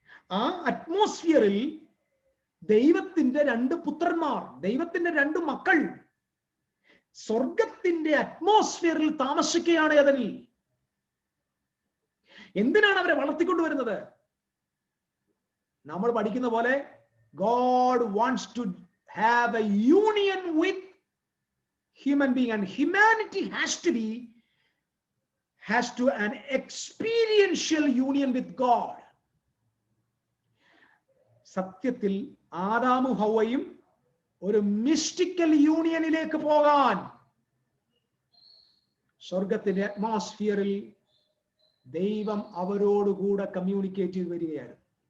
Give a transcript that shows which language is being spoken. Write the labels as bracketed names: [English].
[Malayalam] ആ അറ്റ്മോസ്ഫിയറിൽ ദൈവത്തിന്റെ 2 പുത്രന്മാർ, ദൈവത്തിന്റെ 2 മക്കൾ സ്വർഗത്തിന്റെ അറ്റ്മോസ്ഫിയറിൽ താമസിക്കുകയാണ് ഏദനിൽ. എന്തിനാണ് അവരെ വളർത്തിക്കൊണ്ടുവരുന്നത്? നമ്മൾ പഠിക്കുന്ന പോലെ [English] God wants to have a union with human being, and humanity has to an experiential union with God. [Malayalam] സത്യത്തിൽ ആദാമും ഹവ്വയും ഒരു മിസ്റ്റിക്കൽ യൂണിയനിലേക്ക് പോകാൻ സ്വർഗത്തിന്റെ അറ്റ്മോസ്ഫിയറിൽ ദൈവം അവരോടുകൂടെ കമ്മ്യൂണിക്കേറ്റ് ചെയ്ത് വരികയായിരുന്നു.